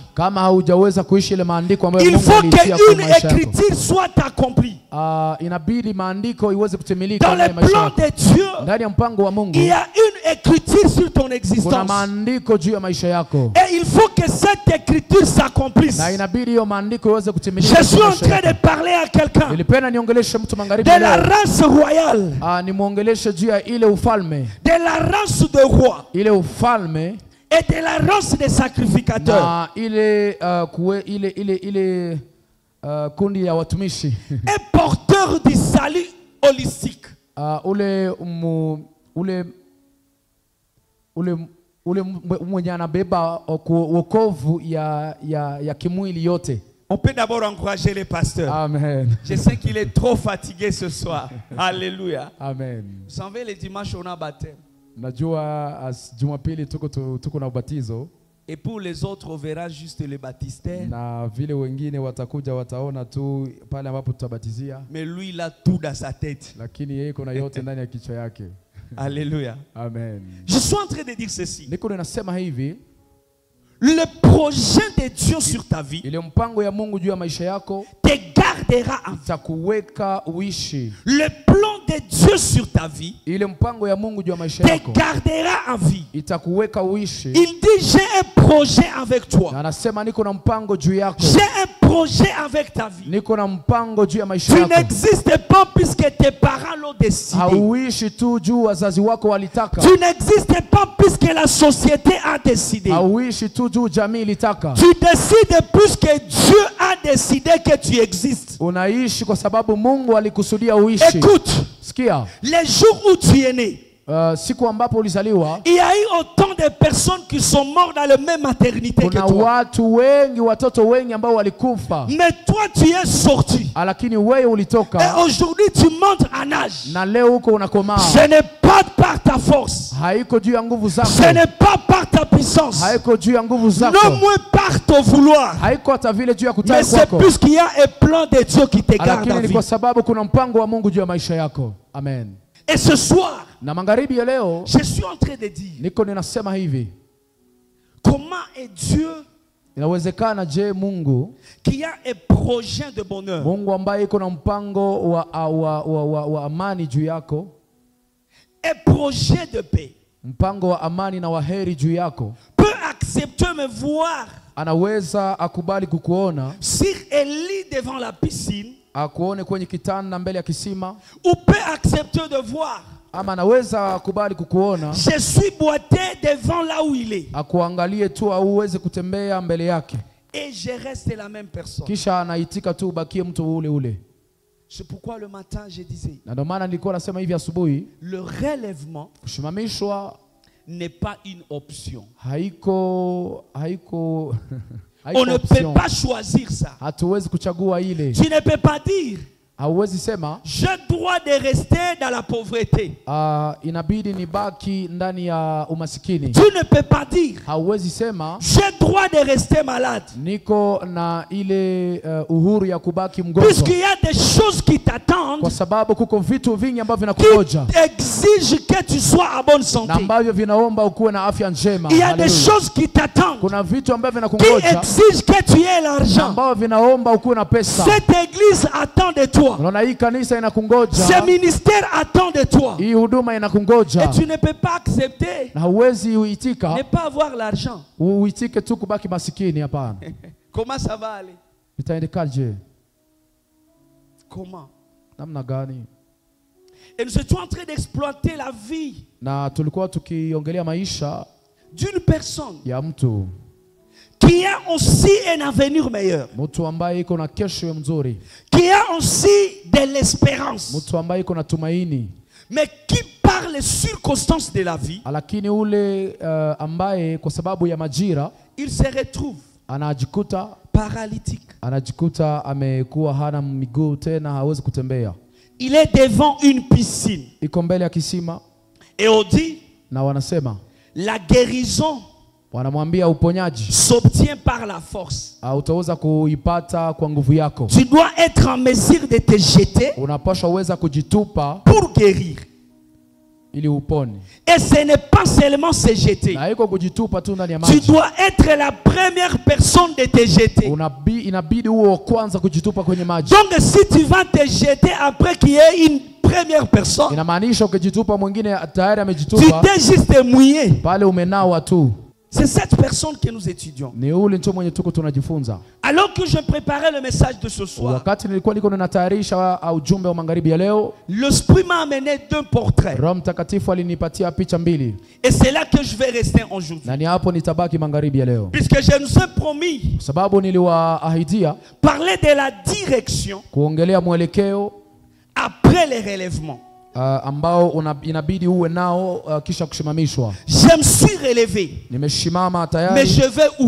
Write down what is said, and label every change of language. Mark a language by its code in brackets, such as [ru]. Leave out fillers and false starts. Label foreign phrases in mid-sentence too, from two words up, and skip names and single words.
[sw] kama haujaweza kuishi ile maandiko ambayo [fr] il [sw] Mungu [fr] faut [sw] alitia kwa [fr] qu'une [sw] maisha yako, [fr] écriture soit accomplie. [sw] inabidi maandiko iweze kutimilika [fr] Dans [sw] ndani [fr] le [sw] ya maisha [fr] plan [sw] yako. [fr] de Dieu, [sw] Ndani ya mpango wa Mungu [fr] il y a une écriture sur ton [sw] kuna [fr] existence. [sw] maandiko juu ya maisha yako, [fr] Et il faut que cette écriture s'accomplisse. [sw] na inabidi hiyo maandiko iweze kutimilika. [fr] Je suis en train de parler à quelqu'un [sw] Nilipenda niongeleshe mtu magharibi [fr] de la [sw] leo, [fr] race royale, [sw] nimwongeleshe juu ya ile ufalme, [fr] de la race de rois [sw] ile ufalme [fr] et de la race des sacrificateurs. [sw] na ile kundi ya watumishi [fr] Un porteur du salut holistique. [sw] ule mwenye anabeba wokovu ya kimwili yote. [fr] On peut d'abord encourager les pasteurs. Amen. Je sais qu'il est trop fatigué ce soir. Alléluia. Amen. Vous savez, les dimanches, on a baptême. [sw] Najua Jumapili tuko na ubatizo, [fr] Et pour les autres, on verra juste les baptistères. [sw] na vile wengine watakuja wataona tu pale ambapo tutabatizia, [fr] Mais lui, il a tout dans sa tête. [sw] lakini yeye kuna yote ndani ya kichwa yake. [fr] Alléluia. Amen. Je suis en train de dire ceci. [sw] Niko ninasema hivi, [fr] Le projet de Dieu sur ta vie [sw] ile mpango ya Mungu juu ya maisha yako [fr] te gardera en vie. [sw] itakuweka uishi. [fr] Le plan de Dieu sur ta vie [sw] Ile mpango ya Mungu juu ya maisha [fr] te [sw] yako [fr] gardera en vie. [sw] itakuweka uishi. [fr] Il dit, j'ai un projet avec toi. [sw] Na anasema niko na mpango juu yako, [fr] J'ai un projet avec ta vie. [sw] niko na mpango juu ya maisha [fr] Tu [sw] yako. [fr] n'existes pas puisque tes parents l'ont décidé. [sw] Hauishi tu juu wazazi wako walitaka, [fr] Tu n'existes pas puisque la société a décidé. [sw] hauishi tu juu jamii ilitaka. [fr] Tu décides puisque Dieu a décidé que tu existes. [sw] Unaishi kwa sababu Mungu alikusudia uishi. [fr] Écoute, [sw] Sikia, [fr] les jours où tu es né, [sw] siku ambapo ulizaliwa [fr] il y a eu autant de personnes qui sont mortes dans la même maternité que [sw] kuna [fr] toi. [sw] watu wengi, watoto wengi ambao walikufa, [fr] Mais toi, tu es sorti. [sw] lakini wewe [fr] Et [sw] ulitoka, [fr] aujourd'hui, tu montes en âge. [sw] na leo uko unakomaa. [fr] Ce n'est pas par ta force. [sw] Haiko juu ya nguvu zako, [fr] Ce n'est pas par ta puissance. [sw] haiko juu ya nguvu zako, [fr] Non moins par ton vouloir. [sw] haiko hata vile juu ya [fr] Mais [sw] kutaka [fr] c'est [sw] kwako, [fr] puisqu'il y a un plan de Dieu qui te garde [sw] lakini [fr] en [sw] ni [fr] vie. [sw] kwa sababu kuna mpango wa Mungu juu ya maisha yako. [fr] Amen. Et ce soir, [sw] Na magharibi ya leo [fr] je suis en train de dire, [sw] niko ninasema hivi, [fr] comment est Dieu [sw] inawezekana je Mungu, [fr] qui a un projet de bonheur, [sw] Mungu ambaye iko na mpango wa amani juu yako, [fr] un projet de paix, [sw] mpango wa amani na waheri juu yako, [fr] peut accepter me voir [sw] anaweza akubali kukuona, [fr] sur un lit devant la piscine, [sw] akuone kwenye kitanda mbele ya kisima, [fr] ou peut accepter de voir [sw] ama anaweza akubali kukuona, [fr] je suis boité devant là où il est [sw] akuangalie tu au uweze kutembea mbele yake, [fr] et je reste la même personne. [sw] kisha anaitika tu ubakie mtu ule ule. [fr] C'est pourquoi le matin je disais, [sw] Na ndio maana nilikuwa nasema hivi asubuhi, [fr] le relèvement [sw] kushimamishwa [fr] n'est pas une option. [sw] haiko [fr] On ne peut [sw] option. [fr] pas choisir ça. [sw] Hatuwezi kuchagua ile. [fr] Tu ne peux pas dire, [sw] Hauwezi sema [fr] j'ai droit de rester dans la pauvreté. [sw] inabidi nibaki ndani ya umasikini. [fr] Tu ne peux pas dire, [sw] Hauwezi sema [fr] j'ai droit de rester malade. [sw] niko na ile uhuru ya kubaki mgonjwa, [fr] Puisqu'il y a des choses qui t'attendent, [sw] kwa sababu kuko vitu vingi ambavyo [fr] qui [sw] vinakungoja [fr] exigent que tu sois à bonne [sw] na [fr] santé. [sw] ambavyo vinaomba ukuwe na afya njema. [fr] Il y a des Hallelujah. choses qui t'attendent, [sw] Kuna vitu ambavyo [fr] qui [sw] vinakungoja [fr] exigent que tu aies [sw] na [fr] l'argent. [sw] ambavyo vinaomba ukuwe na pesa. [fr] Cette église attend de toi. [sw] Unaona, hii kanisa inakungoja, [fr] Ce ministère attend de toi. [sw] hii huduma inakungoja, [fr] Et tu ne peux pas accepter [sw] na huwezi [fr] ne [sw] uitika [fr] pas avoir l'argent. [sw] uitike tu kubaki masikini. Hapana. [fr] Comment ça va aller? [sw] Itaendekaje? [fr] Comment? [sw] Namna gani? [fr] Et nous étions en train d'exploiter la vie [sw] Na tulikuwa tukiongelea maisha [fr] d'une personne [sw] ya mtu [fr] qui a aussi un avenir meilleur, [sw] mtu ambaye iko na kesho mzuri, [fr] qui a aussi de l'espérance, [sw] mtu ambaye iko na tumaini, [fr] mais qui par les circonstances de la vie, [sw] lakini ule ambaye kwa sababu ya majira [fr] il se retrouve [sw] anajikuta amekuwa hana miguu tena, hawezi kutembea. [fr] Il est devant une piscine. [sw] Iko mbele ya kisima [fr] Et on dit, [sw] na wanasema, [fr] la guérison [sw] wanamwambia uponyaji [fr] s'obtient par la force. [sw] utaweza kuipata kwa nguvu yako. [fr] Tu dois être en mesure de te jeter [sw] Unapaswa uweza kujitupa [fr] pour guérir. [sw] ili upone. [fr] Et ce n'est pas seulement se jeter. [sw] Na haiko kujitupa tu ndani ya [fr] Tu [sw] maji. [fr] dois être la première personne de te jeter. [sw] Inabidi uwe wa kwanza kujitupa kwenye maji. [fr] Donc si tu vas te jeter après qu'il y ait une première personne, [sw] Inamaanisha ukijitupa mwingine tayari [fr] tu [sw] amejitupa, [fr] t'es juste mouillé. [sw] pale umenawa tu. [fr] C'est cette personne que nous étudions. [sw] Ni ule ndio mwenye tuko tunajifunza. [fr] Alors que je préparais le message de ce soir, [sw] Wakati nilikuwa niko ninatayarisha ujumbe wa magharibi ya leo, [fr] l'Esprit m'a amené deux portraits. [sw] Roho Mtakatifu alinipatia picha mbili. [fr] Et c'est là que je vais rester aujourd'hui. [sw] Na ni hapo nitabaki magharibi ya leo. [fr] Puisque je nous ai promis [sw] Sababu niliwaahidia [fr] parler de la direction [sw] kuongelea mwelekeo [fr] après les relèvements. [sw] Ambao inabidi uwe nao kisha kushimamishwa. [fr] Je me suis relevé. [sw] Nimeshimama [fr] Mais [sw] tayari. [fr] je vais où?